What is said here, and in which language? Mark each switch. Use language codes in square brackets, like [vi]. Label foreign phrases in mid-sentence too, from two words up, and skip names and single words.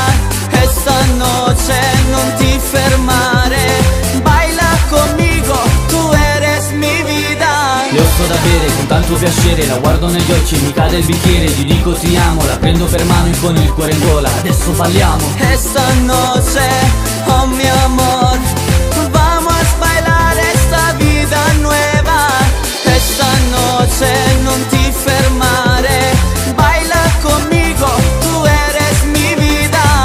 [es] Esta noche [it] non ti fermare, [es] baila conmigo, tu eres mi vida. [it] Le offro da bere con tanto piacere, la guardo negli occhi e mi cade il bicchiere. Gli dico ti amo, la prendo per mano e con il cuore in gola adesso balliamo. [es] Esta noche, oh mi amor, vamos a bailar esta vida nueva. Esta noche [it] non ti fermare, [es] baila conmigo, tu eres mi vida.